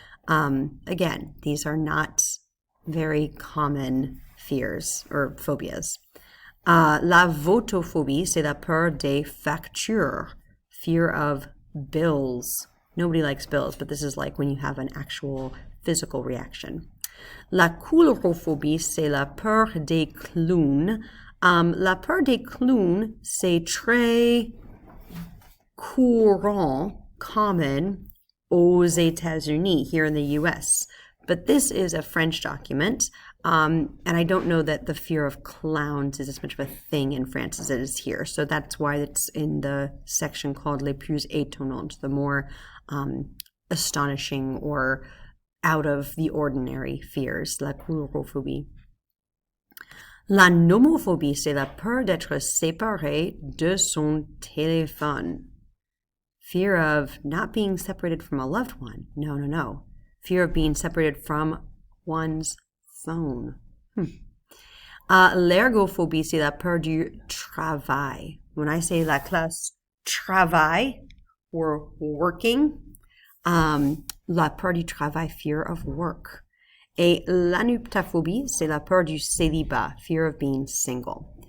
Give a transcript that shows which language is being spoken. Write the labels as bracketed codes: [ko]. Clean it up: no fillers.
[en] Again, these are not very common fears or phobias. [fr] La votophobie, c'est la peur des factures, [en] fear of bills. Nobody likes bills, but this is like when you have an actual physical reaction. [fr] La coulrophobie, c'est la peur des clowns. La peur des clowns, c'est très courant, [en] common [fr] aux États-Unis, [en] here in the US. But this is a French document, and I don't know that the fear of clowns is as much of a thing in France as it is here. So that's why it's in the section called [fr] Les plus étonnantes, [en] the more astonishing or out of the ordinary fears, la coulrophobie. [fr] La nomophobie, c'est la peur d'être séparé de son téléphone. [en] Fear of not being separated from a loved one. No. Fear of being separated from one's phone. [fr] L'ergophobie, c'est la peur du travail. [en] When I say [fr] la classe travail, [en] or working, [fr] la peur du travail, [en] fear of work. [fr] Et l'anuptaphobie, c'est la peur du célibat, [en] fear of being single.